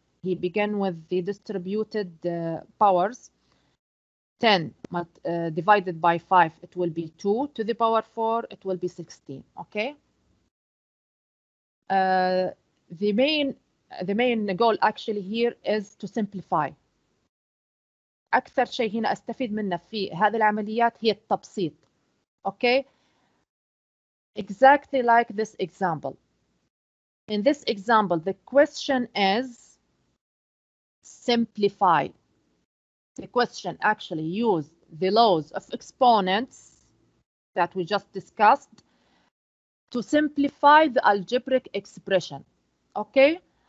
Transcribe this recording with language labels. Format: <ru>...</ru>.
<en>He began with the distributed powers. 10 divided by 5, it will be 2 to the power 4, it will be 16. Okay. The main the main goal actually here is to simplify.</en> <ar>أكثر شيء هنا أستفيد منه في هذه العمليات هي التبسيط.</ar> <en>Okay? Exactly like this example. In this example, the question is simplify. The question actually used the laws of exponents that we just discussed to simplify the algebraic expression. Okay?</en>